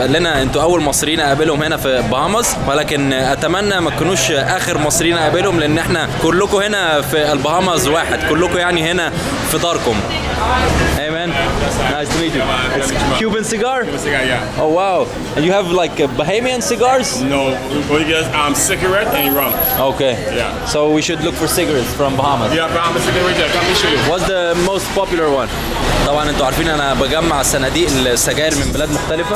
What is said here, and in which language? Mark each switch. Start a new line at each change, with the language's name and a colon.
Arabic: قال لنا انتوا اول مصريين اقابلهم هنا في بهاماس، ولكن اتمنى ما تكونوش اخر مصريين اقابلهم، لان احنا كلكم هنا في البهاماس واحد، كلكم يعني هنا في داركم.
English: Hey man, nice to meet you. It's Cuban cigar? Cuban cigar, yeah. Oh wow. And you have like Bahamian cigars? No, we get cigarette and rum. Okay. Yeah. So we should look for cigarettes from Bahamas. Yeah, Bahamas cigarette, yeah. Let me show you. What's the most popular one?
Arabic: طبعا انتوا عارفين انا بجمع صناديق السجاير من بلاد مختلفة.